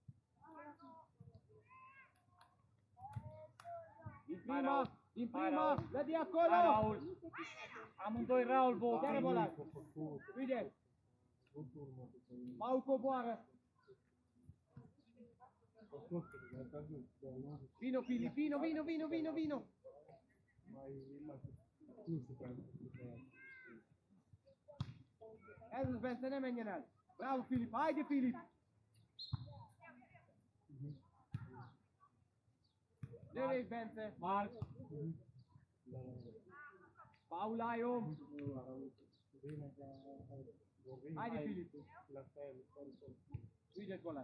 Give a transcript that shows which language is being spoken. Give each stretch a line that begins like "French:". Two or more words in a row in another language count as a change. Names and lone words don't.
Romanian: Din Hai, prima, Raul. dă de Hai, acolo! Raul! Amândoi Raul vă Chiar oprim. bola! Uite! Paul coboară! Vino, Filip, vino!
Hungarian: Ez ben, ne menjen el!
Romanian: Bravo, Filip, haide, Filip! Direct, Bence! Marc, Paul, ai om! Haide, Filip! Uite gola!